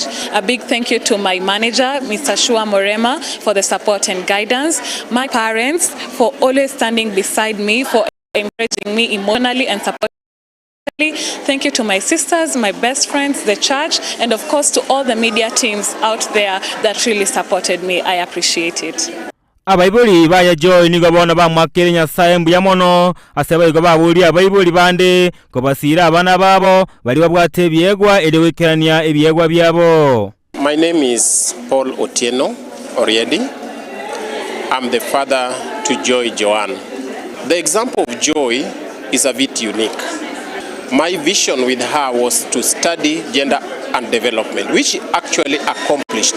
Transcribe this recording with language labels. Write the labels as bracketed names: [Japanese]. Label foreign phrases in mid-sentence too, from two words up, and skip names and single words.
[English] A big thank you to my manager, Mr. Shua Morema, for the support and guidance. My parents for always standing beside me, for encouraging me emotionally and supporting. Thank you to my sisters, my best friends, the church, and of course to all the media teams out there that really supported me. I appreciate it. [Gusii] Abaibuli baya Joy nigo bona bamwakire Nyasaye mbuya mono aseba igo babuli abaibuli bande ko basira abana babo bali babwate ebyegwa elewekerania ebyegwa byabo. [English] My name is Paul Otieno Oriedi. I'm the father to Joy Joan. The example of Joy is a bit unique. My vision with her was to study gender and development, which she actually accomplished.